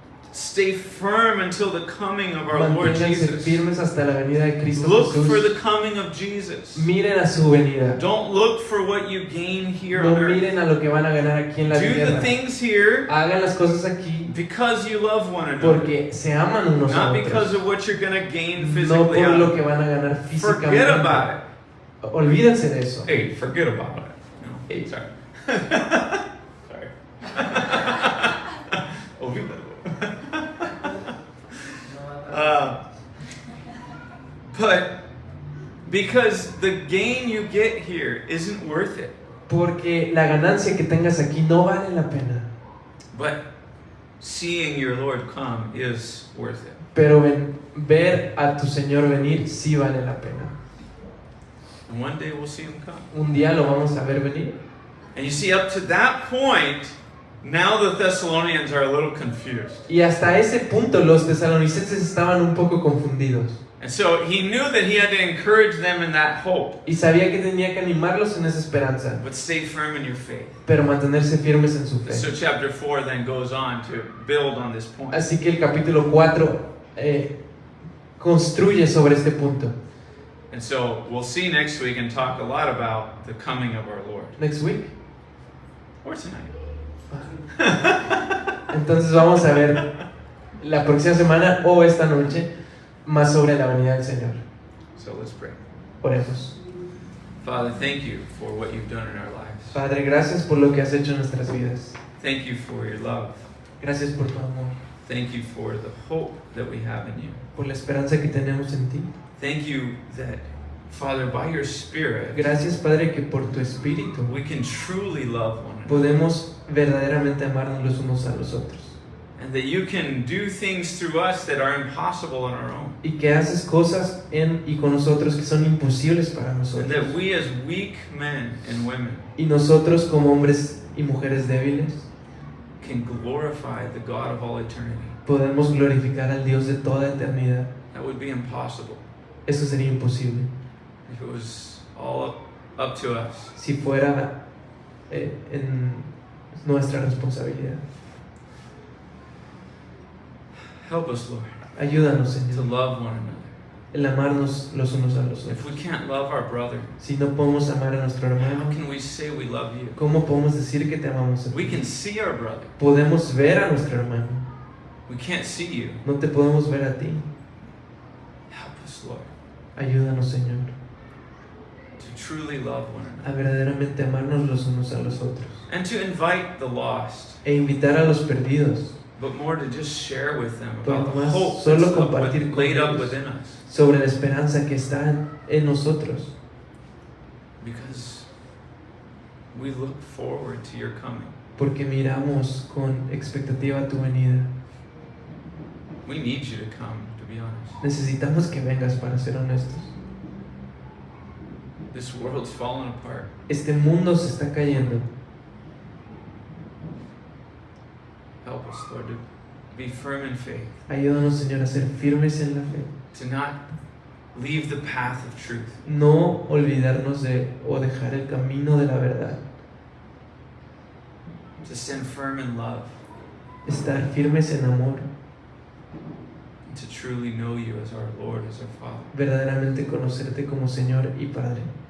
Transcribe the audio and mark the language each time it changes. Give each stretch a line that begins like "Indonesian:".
English: Stay firm until the coming of our Lord
Spanish: Manténganse
English: Jesus.
Spanish: firmes hasta la venida de Cristo
English: Look for
Spanish: Jesús.
English: the coming of Jesus.
Spanish: Miren a su venida.
English: Don't look for what you gain here
Spanish: No
English: on earth.
Spanish: miren a lo que van a ganar aquí en la
English: Do the
Spanish: tierra.
English: things here
Spanish: Hagan las cosas aquí
English: because you love one another.
Spanish: porque se aman unos a
English: Not because
Spanish: otros.
English: of what you're going to gain
Spanish: No
English: physically.
Spanish: por lo que van a ganar
English: Forget
Spanish: físicamente.
English: about it.
Spanish: Olvídense de eso.
English: Hey, forget about it. No, Hey. sorry. Sorry.
Spanish: Olvídalo.
English: But because the gain you get here isn't worth it.
Spanish: Porque la ganancia que tengas aquí no vale la pena.
English: But seeing your Lord come is worth it.
Spanish: Pero ver a tu Señor venir sí vale la pena.
English: And one day we'll see him come.
Spanish: Un día lo vamos a ver venir.
English: And you see, up to that point, now the Thessalonians are a little confused.
Spanish: Y hasta ese punto los tesalonicenses estaban un poco confundidos.
English: And so he knew that he had to encourage them in that hope.
Spanish: Y sabía que tenía que animarlos en esa esperanza.
English: But stay firm in your faith.
Spanish: Pero mantenerse firmes en su
English: So
Spanish: fe.
English: chapter 4 then goes on to build on this point.
Spanish: Así que el capítulo 4 construye sobre este punto.
English: And so we'll see next week and talk a lot about the coming of our Lord. Next week. Or tonight.
Spanish: Entonces vamos a ver la próxima semana o esta noche más sobre la venida del Señor.
English: So let's pray.
Spanish: Oremos.
English: Father, thank you for what you've done in our lives.
Spanish: Padre, gracias por lo que has hecho en nuestras vidas.
English: Thank you for your love.
Spanish: Gracias por tu amor,
English: Thank you for the hope that we have in you.
Spanish: por la esperanza que tenemos en ti.
English: Thank you that, Father, by your Spirit,
Spanish: Gracias, Padre, que por tu Espíritu
English: we can truly love one another.
Spanish: podemos verdaderamente amarnos los unos a los otros.
English: And that you can do things through us that are impossible on our own.
Spanish: Y que haces cosas en y con nosotros que son imposibles para
English: And
Spanish: nosotros.
English: that we as weak men and women
Spanish: Y nosotros como hombres y mujeres débiles
English: can glorify the God of all eternity.
Spanish: podemos glorificar al Dios de toda eternidad.
English: That would be impossible
Spanish: Eso sería imposible
English: if it was all up to us.
Spanish: si fuera en nuestra responsabilidad.
English: Help us, Lord,
Spanish: Ayúdanos,
English: to
Spanish: Señor,
English: love one another.
Spanish: el amarnos los unos a los
English: If
Spanish: otros.
English: we can't love our brother,
Spanish: Si no podemos amar a nuestro
English: how
Spanish: hermano,
English: can we say we love you?
Spanish: ¿cómo podemos decir que te amamos a ti?
English: We can see our brother.
Spanish: Podemos ver a nuestro hermano,
English: We can't see you.
Spanish: no te podemos ver a ti.
English: Help us, Lord,
Spanish: Ayúdanos, Señor,
English: to truly love one
Spanish: a
English: another.
Spanish: verdaderamente amarnos los unos a los otros.
English: And to invite the lost,
Spanish: E invitar a los perdidos
English: but more to just share with them
Spanish: Pero
English: about the
Spanish: más
English: hope
Spanish: solo
English: that's
Spanish: compartir con
English: laid up
Spanish: ellos.
English: within us.
Spanish: sobre la esperanza que está en nosotros.
English: Because we look forward to your coming.
Spanish: Porque miramos con expectativa tu venida.
English: We need you to come, to be honest.
Spanish: Necesitamos que vengas, para ser honestos.
English: This world's falling apart.
Spanish: Este mundo se está cayendo.
English: Help us, Lord, to be firm in faith,
Spanish: Ayúdanos, Señor, a ser firmes en la fe.
English: to not leave the path of truth,
Spanish: No olvidarnos de o dejar el camino de la verdad.
English: to stand firm in love,
Spanish: Estar firmes en amor.
English: and to truly know you as our Lord, as our Father.
Spanish: Verdaderamente conocerte como Señor y Padre.